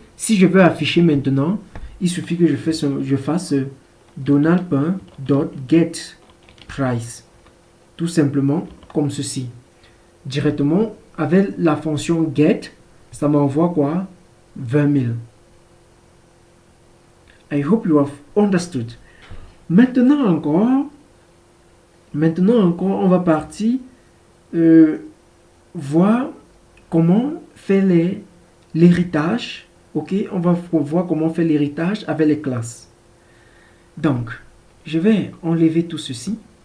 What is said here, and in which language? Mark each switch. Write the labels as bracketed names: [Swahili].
[French] Si je veux afficher maintenant, il suffit que je fasse donald.get_price. Tout simplement comme ceci. Directement, avec la fonction get, ça m'envoie quoi? 20 000. [English] I hope you have understood. [French] Maintenant encore, on va partir voir comment faire l'héritage. Ok, on va voir comment faire l'héritage avec les classes. Donc, je vais enlever tout ceci.